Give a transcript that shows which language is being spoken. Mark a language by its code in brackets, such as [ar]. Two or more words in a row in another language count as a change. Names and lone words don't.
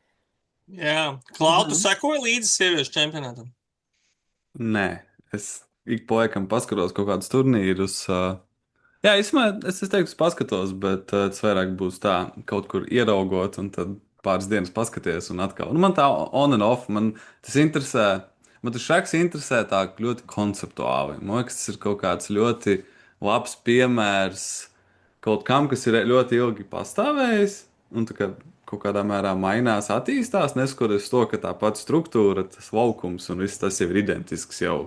[lv] Jā, Klautu sekoja līdzi sieviešu čempionātam? Nē, es ik pa laikam paskatos kaut kādus turnīrus. Jā, es teiktu, paskatos, bet tas vairāk būs tā, kaut kur ieraugot, un tad pāris dienas paskaties, un atkal. Man tā [en] on and off, [lv] man tas interesē, man tas šaks interesē tā ļoti konceptuāli. Man liekas, tas ir kaut kāds ļoti labs piemērs kaut kam, kas ir ļoti ilgi pastāvējis, un tā kā kaut kādā mērā mainās, attīstās, neskatoties to, ka tā pati struktūra, tas laukums un viss tas jau ir identisks jau.